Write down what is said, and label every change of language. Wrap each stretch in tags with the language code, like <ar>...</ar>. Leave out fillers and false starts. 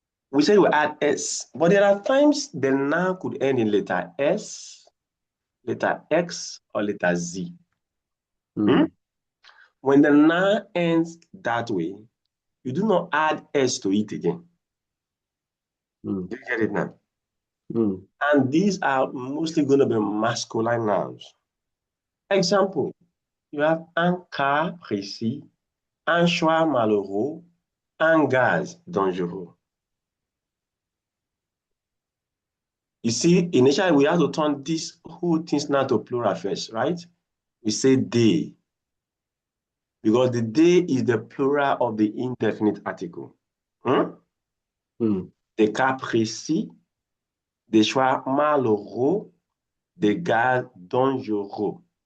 <en>We said we add S, but there are times the noun could end in letter S, letter X, or letter Z. Hmm? Mm. When the noun ends that way, you do not add S to it again. Mm. Do you get it now? Mm. And these are mostly going to be masculine nouns. Example, you have</en> <fr>un cas précis, un choix malheureux, un gaz dangereux.</fr> <en>You see, initially we have to turn these whole things now to plural first, right? We say they, because the they is the plural of the indefinite article. Hmm? Mm.</en> <fr>Des cas précis, des choix malheureux, des gaz dangereux.</fr>